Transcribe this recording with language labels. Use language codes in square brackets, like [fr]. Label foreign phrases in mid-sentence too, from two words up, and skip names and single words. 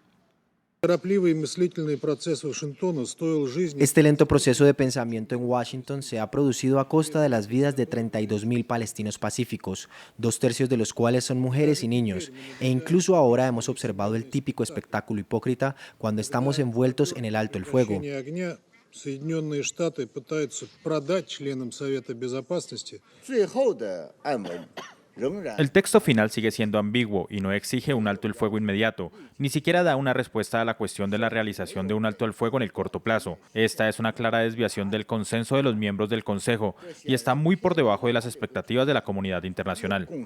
[es] Este lento proceso de pensamiento en Washington se ha producido a costa de las vidas de 32.000 palestinos pacíficos, 2/3 de los cuales son mujeres y niños, e incluso ahora hemos observado el típico espectáculo hipócrita cuando estamos envueltos en el alto el fuego. [ru] Соединенные Штаты пытаются продать членам Совета Безопасности. [es] El texto final sigue siendo ambiguo y no exige un alto el fuego inmediato, ni siquiera da una respuesta a la cuestión de la realización de un alto el fuego en el corto plazo. Esta es una clara desviación del consenso de los miembros del Consejo y está muy por debajo de las expectativas de la comunidad internacional.